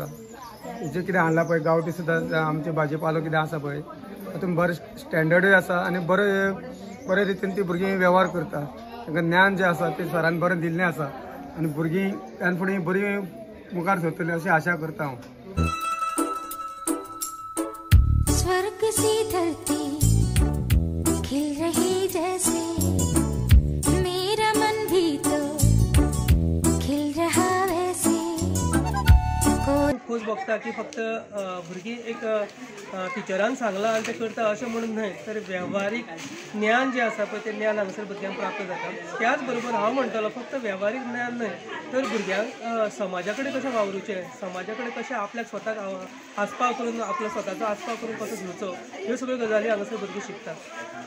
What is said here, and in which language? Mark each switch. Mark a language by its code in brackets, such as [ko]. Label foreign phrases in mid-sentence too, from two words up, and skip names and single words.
[kok] हेजें कितें हाडलां पळय गांवठी सुद्दां आमचे भाजीपालो कितें आसा पळय तातूंत बरें स्टँडर्डूय आसा आनी बरे रितीन ती भुरगीं वेव्हार करता। तांकां ज्ञान जें आसा तें सरान बरें दिल्लें आसा आनी भुरगीं त्यान फुडें बरी मुखार सरतलीं अशी आशा करता हांव। [hi] स्वर्ग सी धरती खिल रही जैसे, मेरा मन भी तो खिल रहा वैसे। [kok] खूब बघता की फक्त भुरगीं एक टिचरान सांगलां आनी तें करता अशें म्हणून न्हय, तर वेव्हारीक ज्ञान जें आसा पळय तें ज्ञान हांगासर भुरग्यांक प्राप्त जाता। त्याच बरोबर हांव म्हणटलो फक्त वेव्हारीक ज्ञान न्हय, तर भुरग्यांक समाजा कडेन कशें वावरूचें, समाजा कडेन कशें आपल्याक स्वताक आस्पाव करून आपलो स्वताचो आस्पाव करून कसो घेवचो, ह्यो सगळ्यो गजाली हांगासर भुरगीं शिकतात।